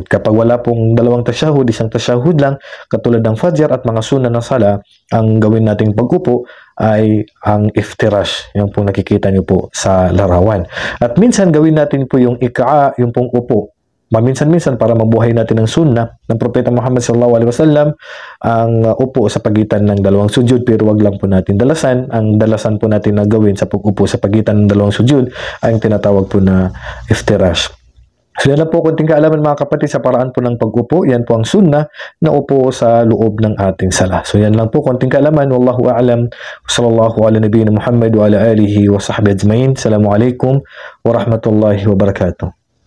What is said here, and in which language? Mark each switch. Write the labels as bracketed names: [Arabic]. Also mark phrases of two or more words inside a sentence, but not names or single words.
[Filipino] Kapag wala pong dalawang tashahhud, isang tashahhud lang, katulad ng Fajr at mga sunnah ng sala, ang gawin nating pag-upo ay ang iftirash, yung pong nakikita nyo po sa larawan. At minsan gawin natin po yung iqa', yung pong upo maminsan-minsan para mabuhay natin ang sunnah ng Propeta Muhammad [Arabic] صلى الله عليه وسلم [Filipino] ang upo sa pagitan ng dalawang sujud, pero wag lang po natin dalasan. Ang dalasan po natin na gawin sa pag-upo sa pagitan ng dalawang sujud ay ang tinatawag po na iftirash. So yan lang po konting kaalaman mga kapatid sa paraan po ng pag-upo. Yan po ang sunnah na upo sa loob ng ating sala. So yan lang po konting kaalaman. [Arabic] والله أعلم. صلى الله على نبينا محمد وعلى آله وصحبه أجمعين. السلام عليكم ورحمة الله وبركاته.